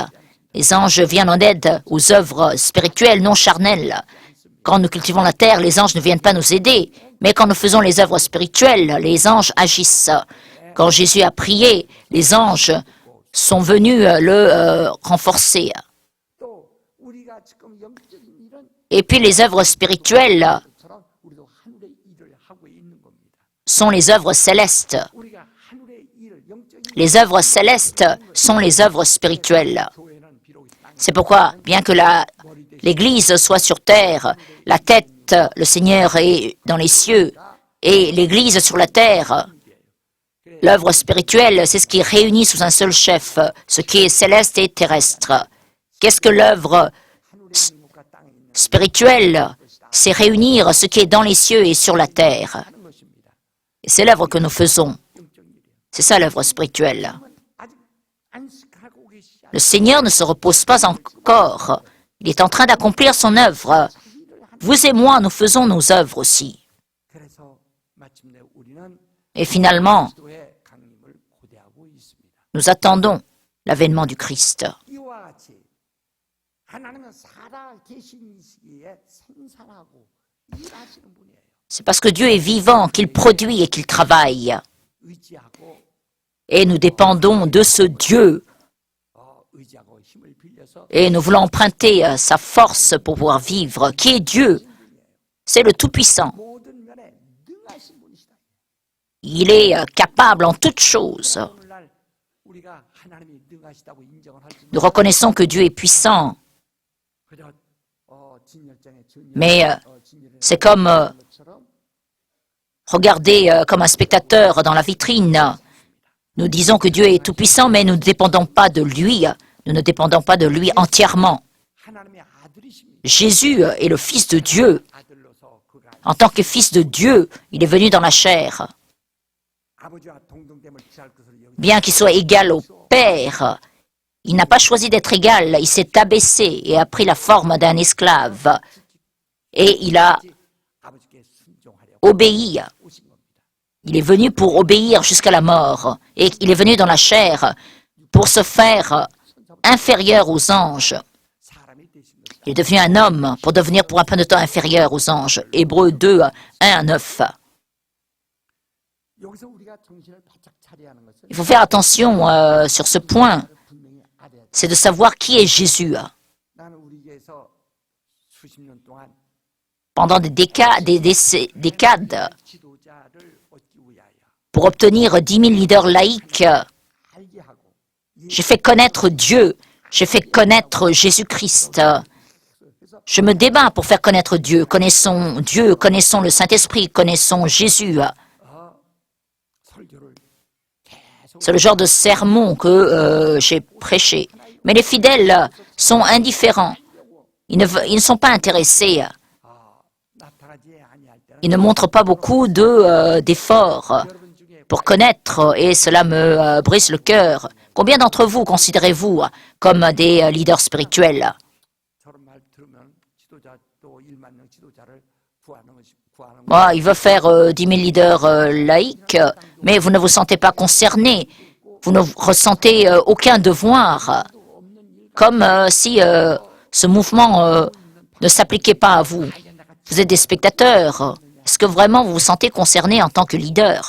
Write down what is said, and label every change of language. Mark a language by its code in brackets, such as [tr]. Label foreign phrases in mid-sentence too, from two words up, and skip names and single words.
[fr] Les anges viennent en aide aux œuvres spirituelles non charnelles. Quand nous cultivons la terre, les anges ne viennent pas nous aider. Mais quand nous faisons les œuvres spirituelles, les anges agissent. Quand Jésus a prié, les anges sont venus le renforcer. [ko] 또 우리가 지금 영적인 일은 [fr] Et puis les œuvres spirituelles [ko] 처럼 우리도 하늘의 일을 하고 있는 겁니다. [fr] sont les œuvres célestes. [ko] 우리가 하늘의 일을 영적인 [fr] Les œuvres célestes sont les œuvres spirituelles. [ko] 교회는 비록 이 땅 [fr] C'est pourquoi, bien que l'Église soit sur terre, la tête, le Seigneur est dans les cieux, et l'Église sur la terre, l'œuvre spirituelle, c'est ce qui est réuni sous un seul chef, ce qui est céleste et terrestre. Qu'est-ce que l'œuvre [ko] 하늘과 땅에 있는 [fr] spirituelle? C'est réunir ce qui est dans les cieux et sur la terre. [ko] 것입니다. [fr] Et c'est l'œuvre que nous faisons. [ko] 영적 일이에요. [fr] C'est ça l'œuvre spirituelle. [ko] 아직 안식하고 계시지 않아요. [fr] Le Seigneur ne se repose pas encore. Il est en train d'accomplir son œuvre. Vous et moi, nous faisons nos œuvres aussi. [ko] 그래서 마침내 우리는 [fr] Et finalement, [ko] 그리스도의 강림을 고대하고 있습니다. [fr] nous attendons l'avènement du Christ. [ko] 이와 같이 하나님은 살아 계시기에 생산하고 일하시는 분이에요. [fr] C'est parce que Dieu est vivant qu'il produit et qu'il travaille. [ko] 의지하고 [fr] Et nous dépendons de ce Dieu. [ko] 의지하고 힘을 빌려서 [fr] Et nous voulons emprunter sa force pour pouvoir vivre. Qui est Dieu? C'est le Tout-Puissant. [ko] 모든 면에 능하신 분이시다. [fr] Il est capable en toutes choses. [ko] 오늘날 우리가 하나님이 능하시다고 인정을 할지 [fr] Nous reconnaissons que Dieu est puissant. [ko] 그저 진열장에 [fr] Mais c'est comme regarder comme un spectateur dans la vitrine. Nous disons que Dieu est tout-puissant, mais nous ne dépendons pas de lui. Nous ne dépendons pas de lui entièrement. [ko] 하나님의 아들이십니다. [fr] Jésus est le Fils de Dieu. [ko] 아들로서 그가 [fr] En tant que Fils de Dieu, il est venu dans la chair. [ko] 아버지와 동등됨을 취할 것을 여기 [fr] Bien qu'il soit égal au Père, il n'a pas choisi d'être égal. Il s'est abaissé et a pris la forme d'un esclave. Et il a [ko] 아버지께 순종하려고 [fr] obéi. [ko] 오신 겁니다. [fr] Il est venu pour obéir jusqu'à la mort. Et il est venu dans la chair pour se faire inférieur aux anges. [ko] 사람이 되신 것이다. [fr] Il est devenu un homme pour devenir pour un peu de temps inférieur aux anges. Hébreux 2, 1 à 9. [ko] 여기서 우리가 정신을 바짝 차려야 하는 것은 [fr] Il faut faire attention sur ce point. [ko] 분명히 알아야 돼. [fr] C'est de savoir qui est Jésus. [ko] 나는 우리에게서 수십 년 동안 [fr] Pendant des décades, décades, [ko] 지도자를 얻기 위하여 [fr] pour obtenir 10 000 leaders laïcs, [ko] 알게 하고 [fr] j'ai fait connaître Dieu. J'ai fait connaître Jésus-Christ. Je me débat pour faire connaître Dieu. Connaissons Dieu, connaissons le Saint-Esprit, connaissons Jésus. [ko] 설교를 계속 [fr] C'est le genre de sermon que j'ai prêché. Mais les fidèles sont indifférents. Ils ne sont pas intéressés. [ko] 나타나지 아니할 때는 [fr] Ils ne montrent pas beaucoup d'efforts [ko] 여러분 중에 [fr] pour connaître et cela me brise le cœur. Combien d'entre vous considérez-vous comme des leaders spirituels? [ko] 저런 말 들으면 지도자 또 1만 명 지도자를 구하는 [fr] Moi, il veut faire 10 000 leaders laïcs, mais vous ne vous sentez pas concernés. Vous ne ressentez aucun devoir, comme si ce mouvement ne s'appliquait pas à vous. Vous êtes des spectateurs. Est-ce que vraiment vous vous sentez concernés en tant que leader?